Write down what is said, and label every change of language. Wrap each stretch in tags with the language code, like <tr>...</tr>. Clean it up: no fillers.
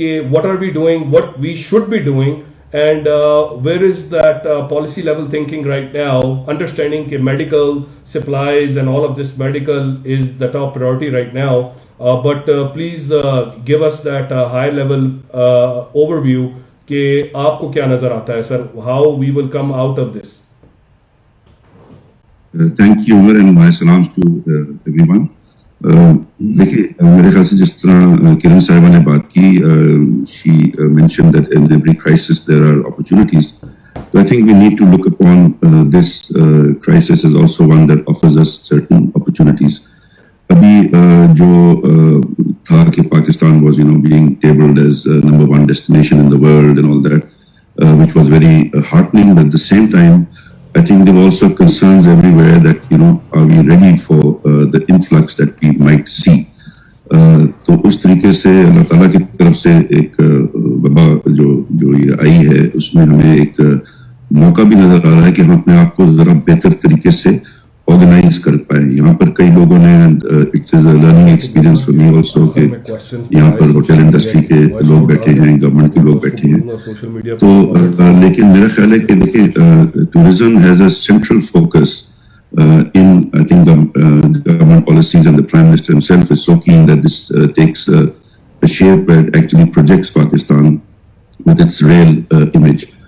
<en>what are we doing, what we should be doing, and where is that policy level thinking right now, understanding that medical supplies and all of this medical is the top priority right now, but please give us that high level overview</en> <ur>کہ آپ کو کیا نظر آتا ہے سر,</ur> <en>how we will come out of this. Thank you Umar and my salams to everyone.</en> <ur>دیکھیے میرے خیال سے جس طرح کرن صاحبہ نے بات کی,</ur> <en>she mentioned that in every crisis there are opportunities. So I think we need to look upon this crisis as also one that offers us certain opportunities.</en> <ur>ابھی جو تھا کہ Pakistan</ur> <en>was being tabled as number one destination in the world and all that, which was very heartening, but at the same time I think there were also concerns everywhere that are we ready for the influx that we might see.</en> <ur>تو اس طریقے سے اللہ تعالیٰ کی طرف سے ایک وبا جو یہ آئی ہے اس میں ہمیں ایک موقع بھی نظر آ رہا ہے کہ ہم اپنے آپ کو ذرا بہتر طریقے سے آرگنائز کر پائیں. یہاں پر کئی لوگوں نے</ur> <en>it is a learning experience for me also</en> <ur>کہ یہاں پر ہوٹل انڈسٹری کے لوگ بیٹھے ہیں, گورنمنٹ کے لوگ بیٹھے ہیں, تو لیکن میرا خیال ہے کہ دیکھیں</ur> <en>Tourism has a central focus in I think government policies, and the Prime Minister himself is so keen that this takes a shape that actually projects Pakistan with its real image.</en>